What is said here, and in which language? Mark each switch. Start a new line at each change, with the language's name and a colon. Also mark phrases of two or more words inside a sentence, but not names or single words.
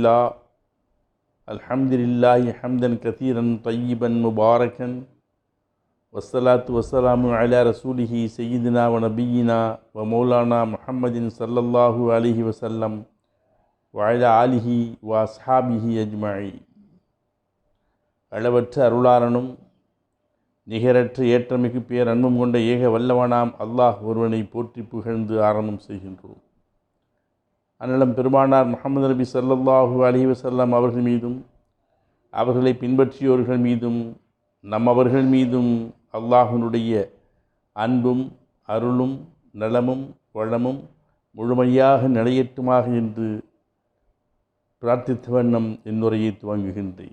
Arabic: لله حمدا كثيرا طيبا مباركا والصلاة والسلام على رسوله سيدنا ونبينا ومولانا محمد صلى الله عليه وسلم وعلى آله وأصحابه أجمعين.
Tamil: அளவற்ற அருளாளனும் நிகரற்ற ஏற்றமிகு பேரன்பும் கொண்ட ஏக வல்லவனாம் அல்லாஹ் ஒருவனை போற்றி புகழ்ந்து ஆரம்பம் செய்கின்றோம். அன்னலம் பெருமானார் முஹம்மது நபி
Arabic: صلى الله عليه وسلم
Tamil: அவர்கள் மீதும் அவர்களை பின்பற்றியோர்கள் மீதும் நம்மவர்கள் மீதும் அல்லாஹ்வினுடைய அன்பும் அருளும் நலமும் வளமும் முழுமையாக நிலையேற்றுமாக என்று பிரார்த்தித்த வண்ணம் என்னுரையை துவங்குகின்றேன்.